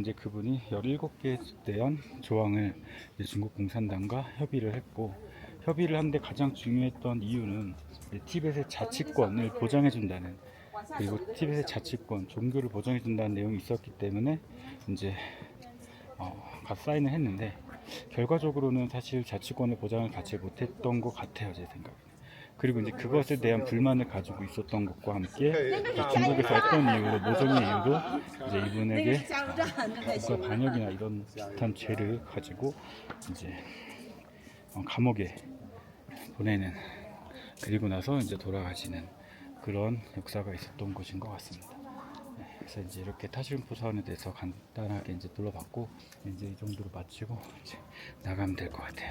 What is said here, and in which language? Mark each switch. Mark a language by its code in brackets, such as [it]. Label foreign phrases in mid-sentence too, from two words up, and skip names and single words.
[ko] 이제 그분이 17개에 대한 조항을 중국 공산당과 협의를 했고 협의를 하는데 가장 중요했던 이유는 티벳의 자치권을 보장해준다는 그리고 티벳의 자치권, 종교를 보장해준다는 내용이 있었기 때문에 이제 가서 사인을 했는데 결과적으로는 사실 자치권의 보장을 받지 못했던 것 같아요, 제 생각에. 그리고 이제 그것에 대한 불만을 가지고 있었던 것과 함께 이제 중국에서 어떤 이유로 모종의 이유로 이제 [zh] 那个 [ko] 이분에게 [zh] 是加油站，正在修 [ko] 국가 반역이나 이런 비슷한 죄를 가지고 이제 감옥에 보내는, 그리고 나서 이제 돌아가시는 그런 역사가 있었던 곳인 것 같습니다. 네, 그래서 이제 이렇게 타시름포 사원에 대해서 간단하게 이제 둘러봤고 이제 이 정도로 마치고 이제 나가면 될 것 같아요.